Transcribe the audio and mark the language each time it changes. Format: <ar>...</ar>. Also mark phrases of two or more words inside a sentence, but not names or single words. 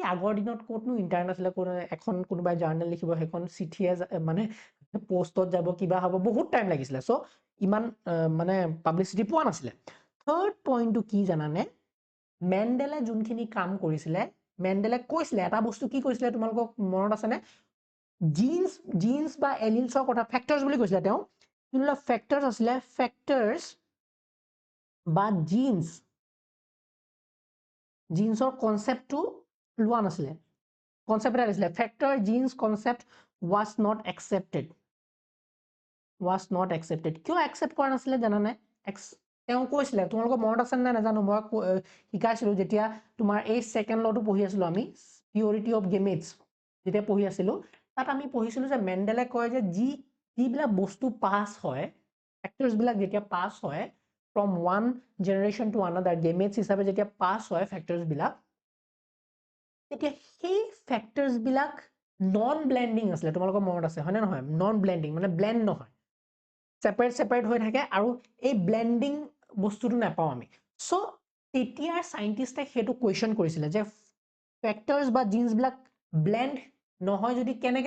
<as>আগৰ দিনত ক'তনো ইন্টাৰনেট আছিলে কোনো এখন কোনোবাই জাৰ্নেল লিখিব সেইখন চিঠিয়ে মানে পোষ্টত যাব কিবা হ'ব বহুত টাইম লাগিছিলে চ' ইমান মানে পাব্লিচিটি পোৱা নাছিলে</as> <en>third point</en> <as>কি জানানে মেণ্ডেলে যোনখিনি কাম কৰিছিলে মেণ্ডেলে কৈছিলে এটা বস্তু কি কৈছিলে তোমালোকক মনত আছে নে জিন্স বা এলিলছৰ কথা ফেক্টৰ্ছ বুলি কৈছিলে তেওঁ যোনবিলাক ফেক্টৰ্ছ আছিলে ফেক্টৰ্ছ বা জিন্সৰ কনচেপ্টটো লোৱা নাছিলে কনচেপ্ট এটা দিছিলে</as> <en>factor genes concept was not accepted</en> <as>কিয় একচেপ্ট কৰা নাছিলে জানানে তেওঁ কৈছিলে তোমালোকৰ মনত আছে নে নাজানো মই শিকাইছিলো যেতিয়া তোমাৰ এই</as> <en>second law</en> <as>পঢ়ি আছিলো আমি</as> <en>purity of gametes</en> <as>যেতিয়া পঢ়ি আছিলো তাত আমি পঢ়িছিলো যে মেণ্ডেলে কয় যে যিবিলাক বস্তু পাছ হয় ফেক্টৰ্ছ বিলাক যেতিয়া পাছ হয়</as> <en>from one generation to another gametes</en> <as>হিচাপে যেতিয়া পাছ হয় ফেক্টৰ্ছ বিলাক তেতিয়া সেই ফেক্টৰ্ছ বিলাক</as> <en>non blending</en> <as>আছিলে তোমালোকৰ মনত আছে হয়নে নহয়</as> <en>non blending</en> <as>মানে ব্লেন্ড নহয় সেপাৰেট হৈ থাকে আৰু এই ব্লেন্ডিং বস্তুটো নাপাওঁ আমি সো তেতিয়াৰ সাইন্টিষ্টে হেতু কোৱেশ্চন কৰিছিলে যে ফেক্টৰ্ছ বা জিন্স বিলাক ব্লেন্ড নহয় যদি কেনেকৈ</as>